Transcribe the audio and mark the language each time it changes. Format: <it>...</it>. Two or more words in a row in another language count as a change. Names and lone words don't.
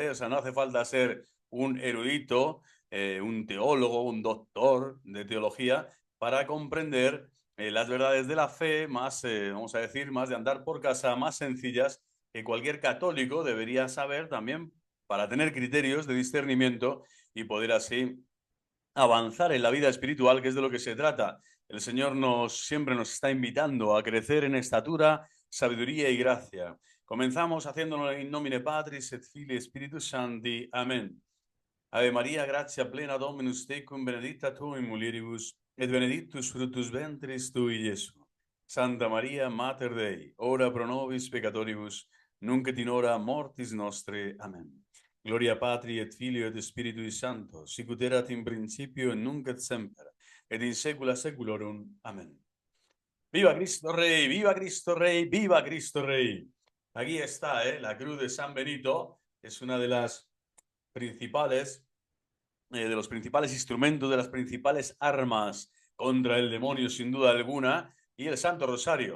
<es>O sea, no hace falta ser un erudito, un teólogo, un doctor de teología para comprender las verdades de la fe más, vamos a decir, más de andar por casa, más sencillas que cualquier católico debería saber también para tener criterios de discernimiento y poder así avanzar en la vida espiritual, que es de lo que se trata. El Señor siempre nos está invitando a crecer en estatura, sabiduría y gracia. Comenzamos haciéndolo</es> <la>in nomine Patris et Filii Spiritus Sancti.</la> <es>Amén.</es> <la>Ave María, gratia plena Dominus tecum, benedicta tu in mulieribus, et benedictus fructus ventris tui, Iesus. Santa María, Mater Dei, ora pro nobis peccatoribus, nunc et in hora mortis nostre.</la> <es>Amén.</es> <la>Gloria Patri et Filio et Spiritui Sancto, sicut erat in principio et nunc et semper, et in saecula saeculorum.</la> <es>Amén. ¡Viva Cristo Rey! ¡Viva Cristo Rey! ¡Viva Cristo Rey! Aquí está, la cruz de San Benito. Es una de las principales, de los principales instrumentos, de las principales armas contra el demonio, sin duda alguna, y el Santo Rosario.</es>